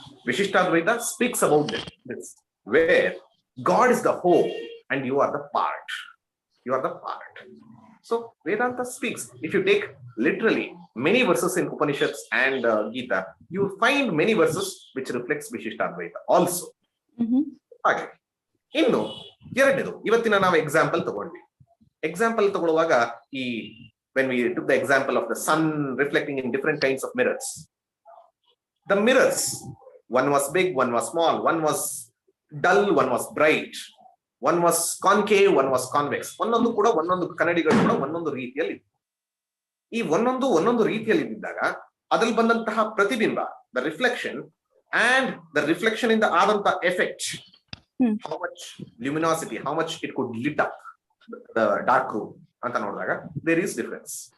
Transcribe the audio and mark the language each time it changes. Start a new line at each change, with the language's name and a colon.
English: Vishishtadvaita speaks about this, where God is the whole and you are the part. So Vedanta speaks. If you take literally many verses in Upanishads and Gita, you will find many verses which reflects Vishishtadvaita also.
Kannada: ಹಾಗೆ ಇನ್ನು ಎರಡನೇದು, ಇವತ್ತಿನ ನಾವು example ತಗೊಂಡ್ವಿ. Example ತಗೊಳ್ಳುವಾಗ ಈ
English: when we took the example of the sun reflecting in different kinds of mirrors, the mirrors, one was big, one was small, one was dull, one was bright, one was concave, one was convex.
Kannada: ಒಂದೊಂದು ಕೂಡ ಒಂದೊಂದು ಕನ್ನಡಿಗಳು ಕೂಡ ಒಂದೊಂದು ರೀತಿಯಲ್ಲಿ. ಈ ಒಂದೊಂದು ರೀತಿಯಲ್ಲಿ ಇದ್ದಾಗ ಅದ್ರಲ್ಲಿ ಬಂದಂತಹ ಪ್ರತಿಬಿಂಬ, the reflection and the reflection ಇಂದ ಆದಂತಹ effect,
English: how much luminosity, how much it could lit up the dark room
Kannada: ಅಂತ ನೋಡಿದಾಗ
English: There is difference.